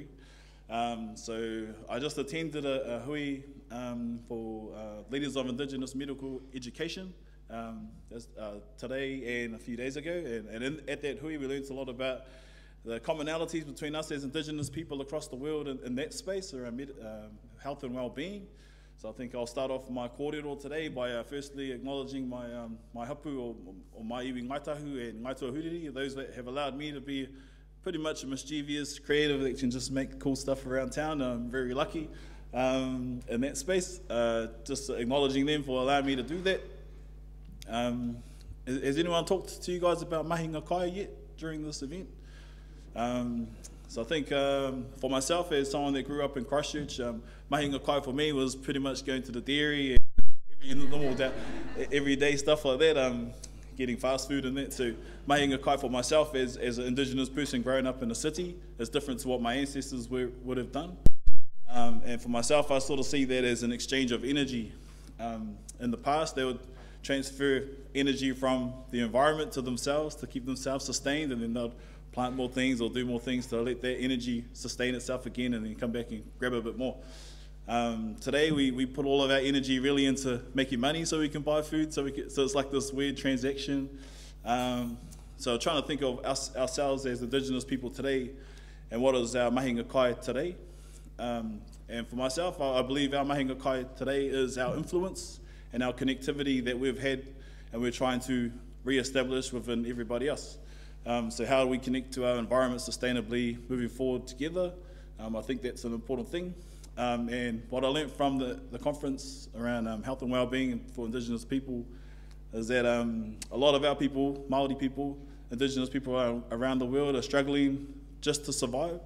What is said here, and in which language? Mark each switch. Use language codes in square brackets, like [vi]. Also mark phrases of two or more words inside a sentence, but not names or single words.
[en] So I just attended a hui for Leaders of Indigenous Medical Education today and a few days ago. And at that hui we learned a lot about the commonalities between us as Indigenous people across the world in that space around health and well-being. So I think I'll start off my kōrero today by firstly acknowledging my hapu or my iwi ngaitahu and ngaituahuriri, those that have allowed me to be pretty much a mischievous creative that can just make cool stuff around town. I'm very lucky in that space. Just acknowledging them for allowing me to do that. Has anyone talked to you guys about [mi] mahinga kai [en] yet during this event? So I think for myself, as someone that grew up in Christchurch, [mi] mahinga kai [en] for me was pretty much going to the dairy and everyday stuff like that, getting fast food and that. So [mi] mahinga kai [en] for myself as an Indigenous person growing up in the city is different to what my ancestors would have done. And for myself, I sort of see that as an exchange of energy. In the past, they would transfer energy from the environment to themselves to keep themselves sustained, and then they'd plant more things or do more things to let that energy sustain itself again and then come back and grab a bit more. Today we put all of our energy really into making money so we can buy food, so it's like this weird transaction. So trying to think of ourselves as Indigenous people today and what is our [mi] mahinga kai [en] today. And for myself, I believe our [mi] mahinga kai [en] today is our influence and our connectivity that we've had and we're trying to re-establish within everybody else. So how do we connect to our environment sustainably moving forward together? I think that's an important thing. And what I learned from the conference around health and well-being for Indigenous people is that a lot of our people, Māori people, Indigenous people around the world are struggling just to survive.